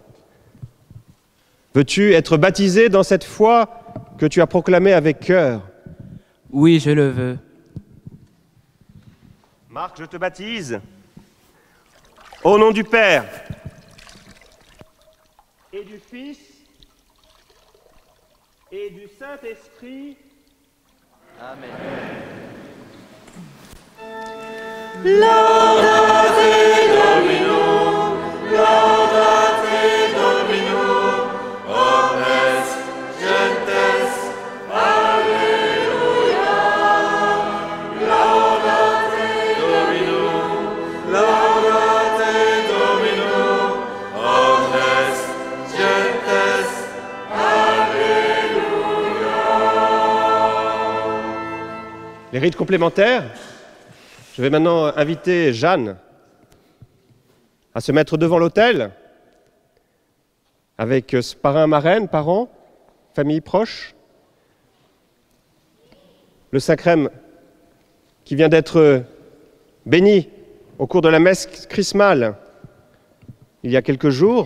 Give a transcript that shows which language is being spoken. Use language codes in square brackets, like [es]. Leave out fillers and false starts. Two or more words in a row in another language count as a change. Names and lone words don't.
[fr] Veux-tu être baptisé dans cette foi que tu as proclamée avec cœur? Oui, je le veux. Marc, je te baptise. Au nom du Père et du Fils et du Saint-Esprit. Amen. [la] Laudate Domino, laudate Domino, omnes gentes, alleluia. Laudate Domino, laudate Domino, omnes gentes, alleluia. [fr] Les rites complémentaires. Je vais maintenant inviter Jeanne à se mettre devant l'autel avec ce parrain, marraine, parents, famille proche. Le Saint-Crème qui vient d'être béni au cours de la messe chrismale il y a quelques jours.